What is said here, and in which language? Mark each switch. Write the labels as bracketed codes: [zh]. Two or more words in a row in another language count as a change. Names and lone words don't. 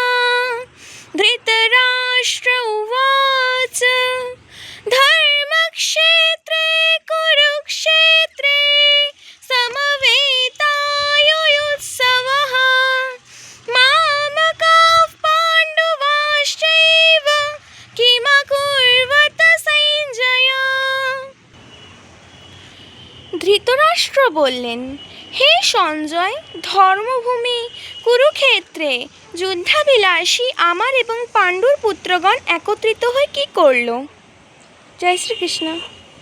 [sa] धृतराष्ट्र उवाच धर्मक्षेत्रे कुरुक्षेत्रे समवेतायुयुत्सवः मामकाः पाण्डवाश्चैव किमकुर्वत सञ्जय। [bn] ধৃতরাষ্ট্র বললেন, হে সঞ্জয়, ধর্মভূমি কুরুক্ষেত্রে যুদ্ধাভিলাষী আমার এবং পাণ্ডুর পুত্রগণ একত্রিত হয়ে কি করল? জয় শ্রীকৃষ্ণ।